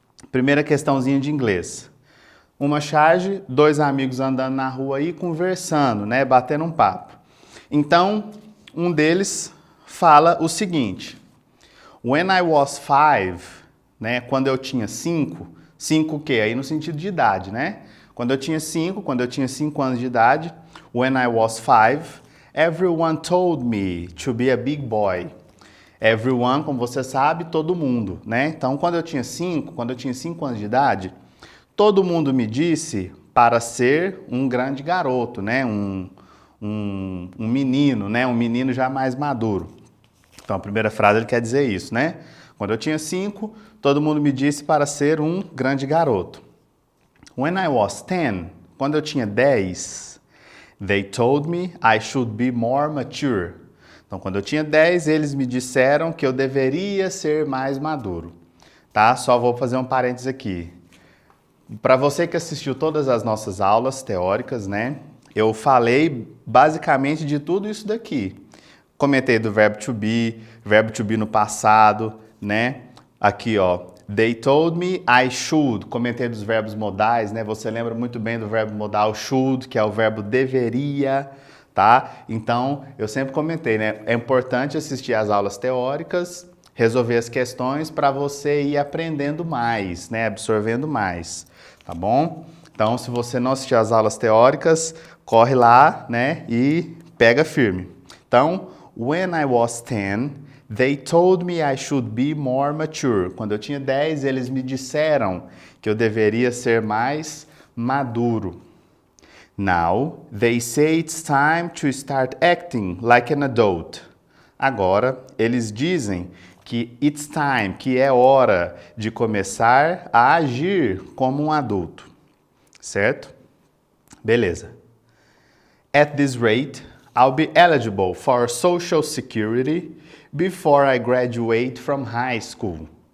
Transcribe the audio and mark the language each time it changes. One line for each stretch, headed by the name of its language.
Portuguese: Primeira questãozinha de inglês. Uma charge, 2 amigos andando na rua aí conversando, né? Batendo um papo. Então, um deles fala o seguinte:
English: When I was 5,
Portuguese: né? Quando eu tinha 5 o quê? Aí no sentido de idade, né? Quando eu tinha 5 anos de idade,
English: when I was 5, everyone told me to be a big boy.
Portuguese: Everyone, como você sabe, todo mundo, né? Então, quando eu tinha 5 anos de idade, todo mundo me disse para ser um grande garoto, né? Um menino, né? Um menino já mais maduro. Então, a primeira frase ele quer dizer isso, né? Quando eu tinha 5, todo mundo me disse para ser um grande garoto.
English: When I was 10,
Portuguese: quando eu tinha 10,
English: they told me I should be more mature.
Portuguese: Então, quando eu tinha 10, eles me disseram que eu deveria ser mais maduro. Tá? Só vou fazer um parênteses aqui. Para você que assistiu todas as nossas aulas teóricas, né? Eu falei basicamente de tudo isso daqui. Comentei do verbo to be no passado, né? Aqui, ó,
English: they told me I should.
Portuguese: Comentei dos verbos modais, né? Você lembra muito bem do verbo modal should, que é o verbo deveria, tá? Então, eu sempre comentei, né? É importante assistir às aulas teóricas, resolver as questões para você ir aprendendo mais, né? Absorvendo mais, tá bom? Então, se você não assistir às aulas teóricas, corre lá, né? E pega firme.
English: Então, when I was 10, they told me I should be more mature.
Portuguese: Quando eu tinha 10, eles me disseram que eu deveria ser mais maduro.
English: Now, they say it's time to start acting like an adult.
Portuguese: Agora, eles dizem que
English: it's time,
Portuguese: que é hora de começar a agir como um adulto. Certo? Beleza.
English: At this rate, I'll be eligible for Social Security before I graduate from high school.